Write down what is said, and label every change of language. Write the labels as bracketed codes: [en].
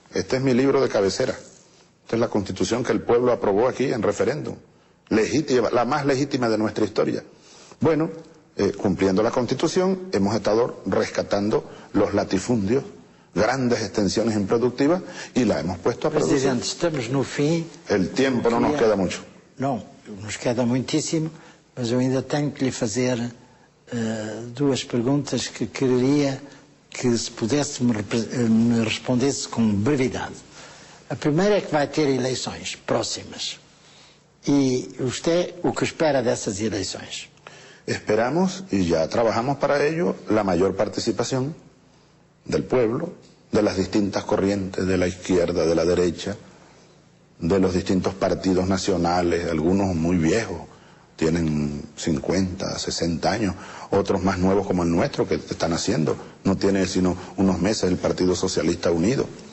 [es] Este es mi libro de cabecera. Esta es la Constitución que el pueblo aprobó aquí en referéndum. Legítima, la más legítima de nuestra historia. Bueno, cumpliendo la Constitución, hemos estado rescatando los latifundios, grandes extensiones improductivas, y la hemos puesto a producir. [pt] Presidente, estamos no fim. [es] El tiempo no nos queda mucho. [pt] Não, [es] nos queda [pt] muitíssimo, mas eu ainda tenho que lhe fazer 2 perguntas que quereria que, se pudesse, me respondesse com brevidade. A primeira é que vai ter eleições próximas. E [es] usted, [pt] o que espera dessas eleições? [es] Esperamos, y ya trabajamos para ello, la mayor participación del pueblo, de las distintas corrientes, de la izquierda, de la derecha, de los distintos partidos nacionales, algunos muy viejos, tienen 50, 60 años, otros más nuevos como el nuestro, que están haciendo, no tiene sino unos meses el Partido Socialista Unido.